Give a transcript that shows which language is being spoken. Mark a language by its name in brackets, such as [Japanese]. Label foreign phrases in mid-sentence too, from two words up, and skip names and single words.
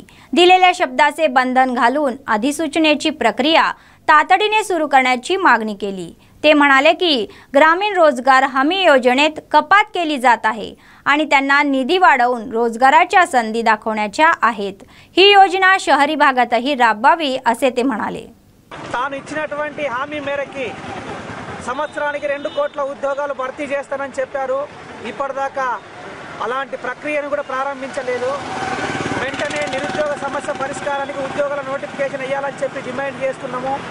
[Marathi] दिलेल्या शब्दाचे बंधन घालून अधिसूचनेची प्रक्रिया तातडीने सुरू करण्याची मागणी केली. ते म्हणाले की ग्रामीण रोजगार हमी योजनेत कपात केली जात आहे आणि त्यांना निधी वाढवून रोजगाराच्या संधी दाखवण्याच्या आहेत. ही योजना शहरी भागातही राबवावी असे ते म्हणाले. [Telugu] తాను ఇచ్చినటువంటి హామీ మేరకి సంవత్సరానికి 2 కోట్ల ఉద్యోగాలు భర్తీ చేస్తానని చెప్పారు. ఇప్పటిదాకా అలాంటి ప్రక్రియను కూడా ప్రారంభించలేదు. వెంటనే నిరుద్యోగ సమస్య పరిష్కారానికి ఉద్యోగాల నోటిఫికేషన్ ఇవ్వాలని చెప్పి డిమాండ్ చేస్తున్నాము.